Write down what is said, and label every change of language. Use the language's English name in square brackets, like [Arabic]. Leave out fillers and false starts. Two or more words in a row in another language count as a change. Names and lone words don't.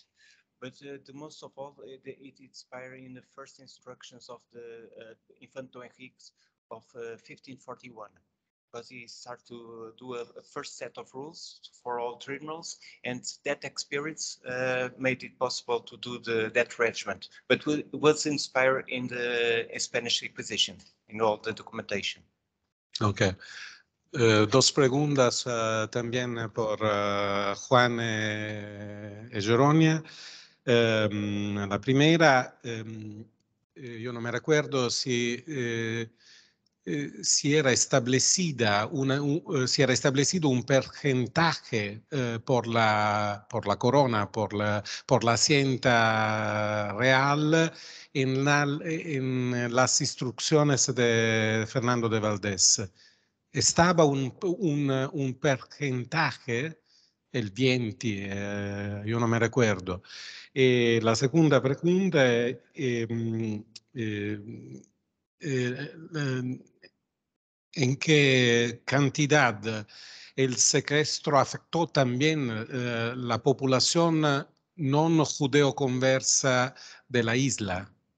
[English] But the most of all, it inspired in the first instructions of the Infante Henrique of 1541, because he started to do a first set of rules for all tribunals, and that experience made it possible to do that regiment. But it was inspired in the Spanish Inquisition, in all the documentation. Okay. [Spanish] Dos preguntas también por Juan y Geronia. La primera, yo no me recuerdo si era establecido un porcentaje por la corona, por la hacienda real en las instrucciones de Fernando de Valdés. Estaba un porcentaje [Italian] il 20, io non mi ricordo. E la seconda [Spanish] pregunta è en qué cantidad el secuestro afectó también la población no judeo-conversa de la isla.